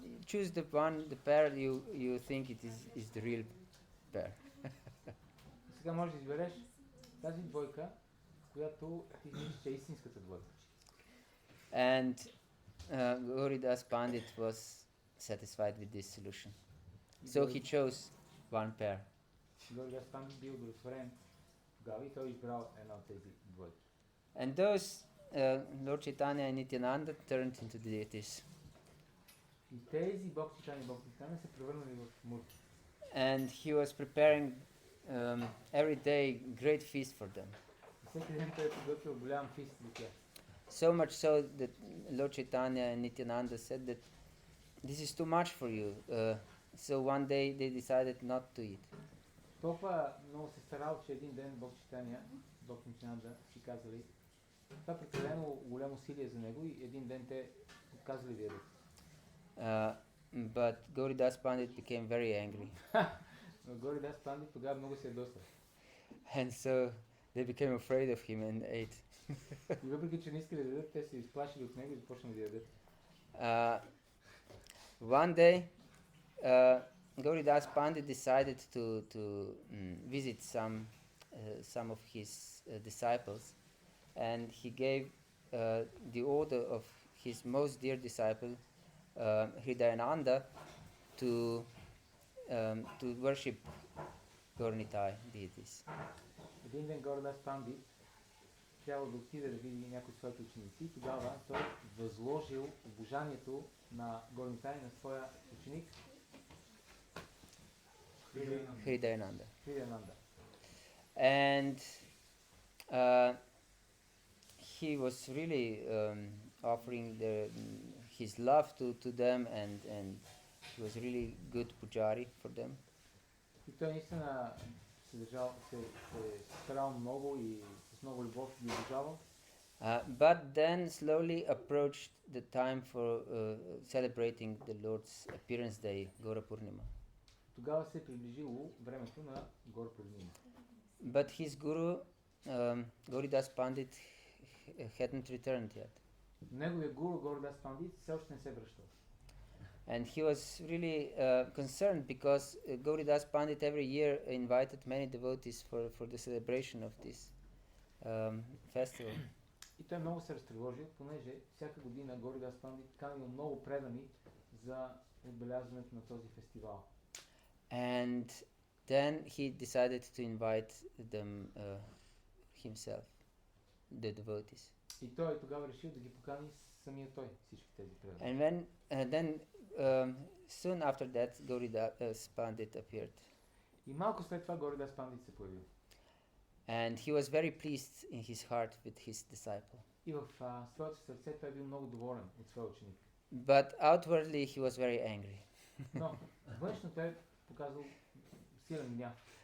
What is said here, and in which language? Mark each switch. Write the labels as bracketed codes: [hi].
[en] Choose the pair you think it is the real pair. [bg] Сега може да избереш тази двойка, която ти мислиш, че е истинската двойка. [en] And Gauridas Pandit was satisfied with this solution. So he chose one pair. [bg] Gauridas Pandit бил удовлетворен тогава и той избрал една от тези двойки. [en] And those Lord Chaitanya and Nityananda turned into deities. [bg] И тези Бог Чайтания и Бог Нитянанда се превърнали в мурти. [en] And he was preparing every day great feast for them. [bg] И всеки ден той подготвил голям фист за тях. [en] So much so that Lord Chaitanya and Nityananda said that this is too much for you. So one day they decided not to eat. [bg] Толкова много се старал, че един ден Бог Чайтания, Бог Нитянанда си казали, това е прекалено голямо усилие за него и един ден те отказали да ядат. [en] But Gauridas Pandit became very angry. [bg] Но Gauridas Pandit тогава много се ядоса. [en] And so they became afraid of him and ate. [bg] И въпреки, че не искали да ядат, те се изплашили от него и започнали да ядат. [en] One day, Gauridas Pandit decided to visit some of his disciples, and he gave the order of his most dear disciple, Hridayananda, to worship Gaura Nitai deities. [bg] Един ден Gauridas Pandit трябва да отиде да види някои от своите ученици. Тогава той възложил обожанието на Gaura Nitai на своя ученик Hridayananda. [en] And he was really offering his love to them, and he was really good pujari for them. [bg] И той наистина се старал много и с много любов ги обожавал. [en] But then slowly approached the time for celebrating the Lord's appearance day, Gaura Purnima. [bg] Тогава се приближило времето на Gaura Purnima. [en] But his guru, Gauridas Pandit, hadn't returned yet. [bg] Неговия гуру Gauridas Pandit все още не се връщал. [en] And he was really concerned because Gauridas Pandit every year invited many devotees for the celebration of this festival. [bg] И той много се разтревожил, понеже всяка година Gauridas Pandit канил много предани за отбелязването на този фестивал. [en] And then he decided to invite them himself, the devotees. [bg] И той тогава решил да ги покани самия той, всички тези предани. [en] And then soon after that, Gauridas Pandit appeared. [bg] И малко след това Gauridas Pandit се появил. [en] And he was very pleased in his heart with his disciple. [bg] И в своето сърце той бил много доволен от своя ученик. [en] But outwardly he was very angry. [bg] Но външно той показал силен гняв.